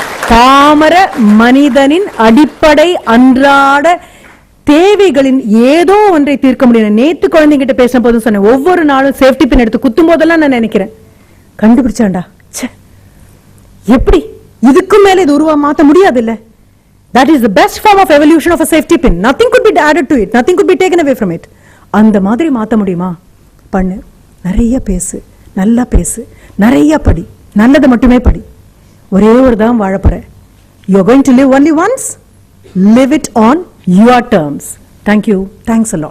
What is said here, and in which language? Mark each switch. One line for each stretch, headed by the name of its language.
Tamil: பாமர மனிதனின் அடிப்படை அன்றாட தேவைகளின் ஏதோ ஒன்றை தீர்க்க முடியும். நேத்து குழந்தைகிட்ட பேசின போதும் சொன்னேன், ஒவ்வொரு நாளும் சேஃப்டி பின் எடுத்து குத்தும் போதெல்லாம் நான் நினைக்கிறேன், கண்டுபிடிச்சாண்டா, எப்படி இதுக்கு மேல இது உருவா மாத்த முடியாது இல்ல.
English: That is the best form of evolution of a safety pin. Nothing could be added to it. Nothing could be taken away from it.
Tamil: அந்த மாதிரி மாத்த முடியுமா? பண்ணு. நிறைய பேசு, நல்லா பேசு, நிறைய படி, நல்லது மட்டுமே படி. ஒரே ஒரு தான் வாழ போற.
English: You are going to live only once. Live it on your terms. Thank you. Thanks a lot.